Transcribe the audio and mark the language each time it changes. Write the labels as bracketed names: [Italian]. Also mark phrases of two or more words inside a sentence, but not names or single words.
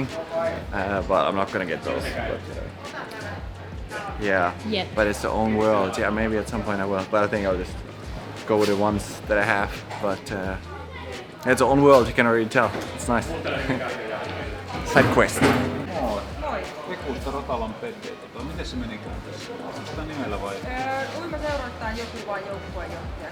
[English] But I'm not gonna get those. But, yeah, but it's the own world. Yeah, maybe at some point I will. But I think I'll just go with the ones that I have. But it's the own world, you can already tell. It's nice. Side quest. Ekusta Rotalan Pette. [Finnish] Miten se menikään tässä? Onko sitä nimellä vai? Kuinka seurataan joku vaan joukkueenjohtaja?